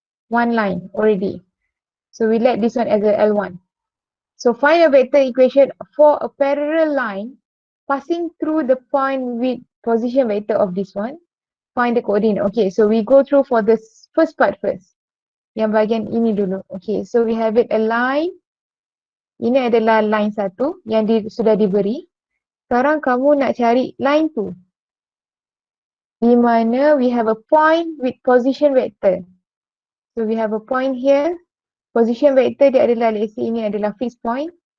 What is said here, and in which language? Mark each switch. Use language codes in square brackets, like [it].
[en] One line already. So we let this one as a L1. So find a vector equation for a parallel line passing through the point with position vector of this one. Find the coordinate. Okay, so we go through for this first part first. [ms] Yang bahagian ini dulu. [en] Okay, so we have it a line. [ms] Ini adalah line satu yang sudah diberi. Sekarang kamu nak cari line tu. Di mana [en] we have a point with position vector. So we have a point here. [ms] Position vector dia adalah, [en] let's say [ms] ini adalah fixed point.